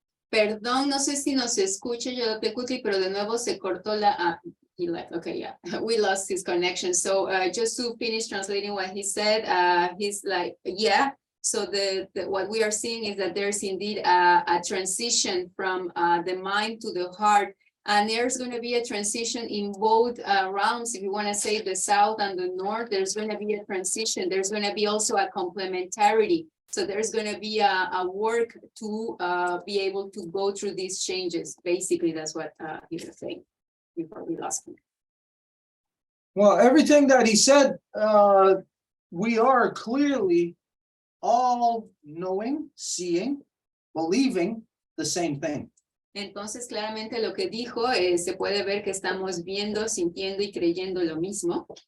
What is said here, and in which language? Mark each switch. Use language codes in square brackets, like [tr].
[es] Perdón, no sé si nos escucha Yolotecuhtli, pero de nuevo se cortó la... [en] he left. Okay, yeah, we lost his connection. So just to finish translating what he said, he's like, yeah. So what we are seeing is that there's indeed a transition from the mind to the heart. And there's going to be a transition in both realms. If you want to say the South and the North, there's going to be a transition. There's going to be also a complementarity. So there's going to be a work to be able to go through these changes. Basically, that's what he was saying before we lost him. Well, everything that he said, we are clearly all knowing, seeing, believing the same thing. [es] Entonces, claramente lo que dijo se puede ver que estamos viendo, sintiendo y creyendo lo mismo.